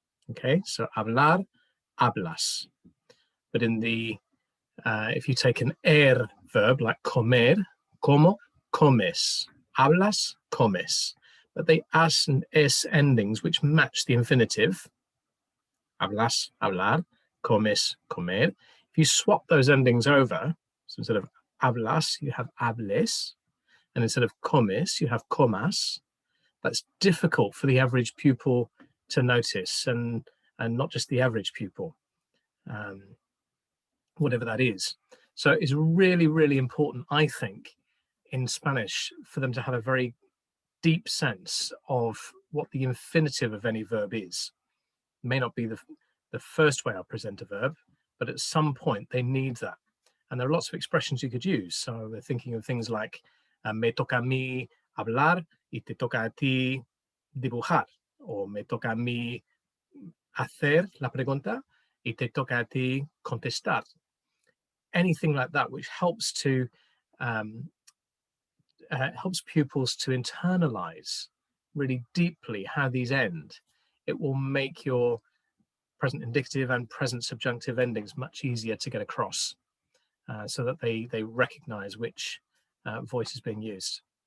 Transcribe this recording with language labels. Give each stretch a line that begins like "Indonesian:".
English: Okay, so hablar, hablas. But in the if you take an verb like comer, como, comes, hablas, comes. But they as and es endings which match the infinitive.
Spanish: Hablas, hablar, comes, comer.
English: If you swap those endings over, so instead of hablas, you have hables, and instead of comes, you have comas. That's difficult for the average pupil to notice, and not just the average pupil. Whatever that is. So it's really, really important, I think, in Spanish for them to have a very deep sense of what the infinitive of any verb is. It may not be the first way I'll present a verb, but at some point they need that. And there are lots of expressions you could use. So we're thinking of things like
Spanish: me toca a mí hablar y te toca a ti dibujar, or me toca a mí hacer la pregunta y te toca a ti contestar.
English: Anything like that, which helps to helps pupils to internalize really deeply how these end. It will make your present indicative and present subjunctive endings much easier to get across, so that they recognize which voice is being used.